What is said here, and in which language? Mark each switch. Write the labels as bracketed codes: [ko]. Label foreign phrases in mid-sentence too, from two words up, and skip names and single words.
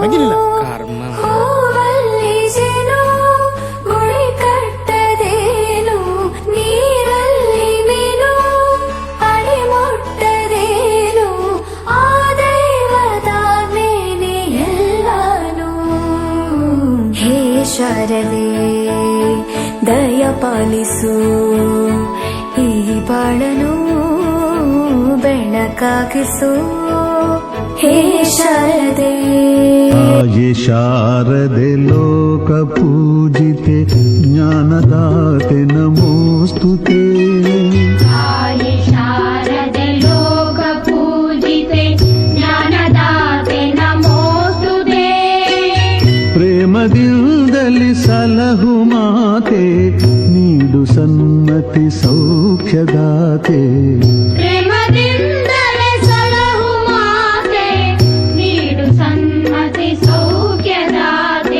[kn] ಹೂವಲ್ಲಿ ಜೇನು ಗುಳಿ ಕಟ್ಟದೇನು, ನೀರಲ್ಲಿ ಮೀನು ಅಡಿ ಮುಟ್ಟದೇನು, ಆ ದೈವದಾಜ್ಞೆನೇ ಎಲ್ಲಾನು. ಹೇ ಶಾರದೆ ದಯ ಪಾಲಿಸು, ಈ ಬಾಳನು ಬೆಳಕಾಗಿಸು. ಹೇ ಶಾರದೆ [sa] ये शारदे लोक पूजिते ज्ञानदाते नमोस्तुते. ये शारदे लोक पूजिते ज्ञानदाते नमोस्तुते. [kn] ಪ್ರೇಮದಿಂದಲಿ ಸಲಹು ಮಾತೆ, ನೀಡು ಸನ್ಮತಿ ಸೌಖ್ಯದಾತೆ. ಪ್ರೇಮದಿಂದಲೇ ಸಲಹು ಮಾತೆ, ನೀಡು ಸನ್ಮತಿ ಸೌಖ್ಯದಾತೆ.